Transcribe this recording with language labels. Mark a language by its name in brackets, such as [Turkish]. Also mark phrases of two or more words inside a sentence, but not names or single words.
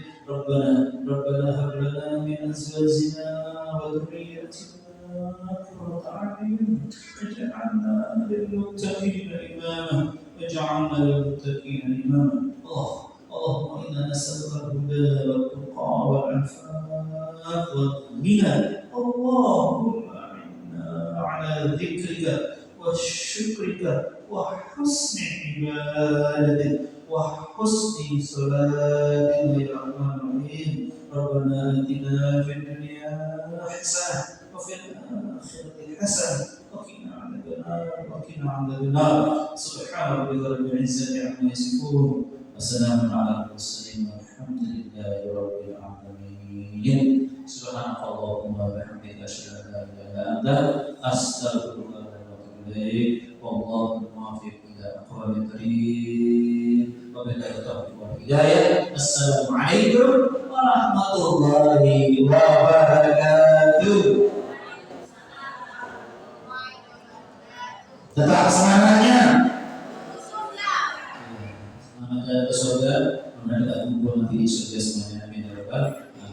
[Arabic] ربنا هب لنا من أزواجنا وذرياتنا قرة أعين واجعلنا للمتقين إماما. اللهم إنا نسألك الهدى والتقى والعفاف والغنى. اللهم إنا على ذكرك وشكرك وحسن عبادتك وحسن صلاتك يا رحمن رحيم. ربنا آتنا في الدنيا حسنة وفي الآخرة حسنة وقنا عذاب النار. سبحان ربك رب العزة عما يصفون. وسلام على المرسلين والحمد لله رب العالمين. سبحانك اللهم وبحمدك أشهد أن لا إله إلا أنت أستغفرك وأتوب إليك. والله الموفق إلى أقوم الطريق. وبالله التوفيق والهداية. السلام عليكم ورحمة الله وبركاته. [Indonesian] Tetap semangatnya. Semangatnya ke surga. Mudah-mudahan kita kumpul nanti di surga semuanya. [Arabic] آمين يا رب